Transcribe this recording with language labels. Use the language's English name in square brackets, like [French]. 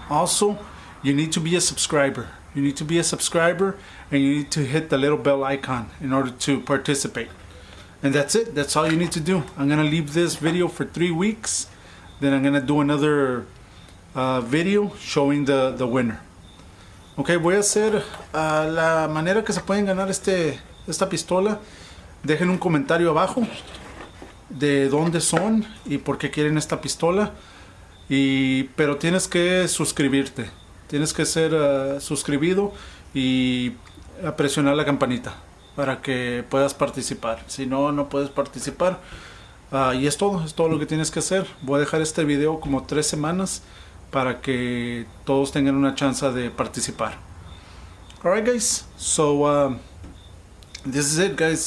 [English] Also, you need to be a subscriber. You need to be a subscriber and you need to hit the little bell icon in order to participate. And that's it. That's all you need to do. I'm gonna leave this video for 3 weeks. Then I'm gonna do another video showing the winner. [Spanish] Ok, voy a hacer la manera que se pueden ganar esta pistola. Dejen un comentario abajo de dónde son y por qué quieren esta pistola. Pero tienes que suscribirte. Tienes que ser suscribido y presionar la campanita para que puedas participar. Si no, no puedes participar. Y es todo lo que tienes que hacer. Voy a dejar este video como 3 semanas para que todos tengan una chance de participar. [English] Alright guys, so this is it guys.